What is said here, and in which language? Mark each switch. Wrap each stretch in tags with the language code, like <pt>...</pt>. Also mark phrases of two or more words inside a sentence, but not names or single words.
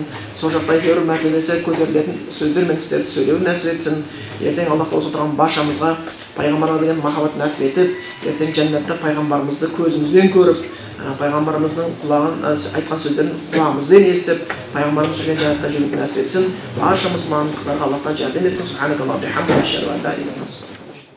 <kk>Сол жақта әйтеуір мәртебесі көтерілетін сөздер мен істерді сөйлеуін нәсіп етсін. Ертең Аллахта осы отырған баршамызға пайғамбарға деген махаббат нәсіп етіп, ертең жәннатта пайғамбарымызды көзімізбен көріп, пайғамбарымыздың құлағын айтқан сөздерін құлағымызбен естіп, пайғамбарымыз жүрген жәннатта жүруге нәсіп етсін. Барша мұсылмандықтарға Аллахтан жәрдем етсін.</kk> <ar>سبحان الله وبحمده، أشهد أن لا إله إلا الله.</ar>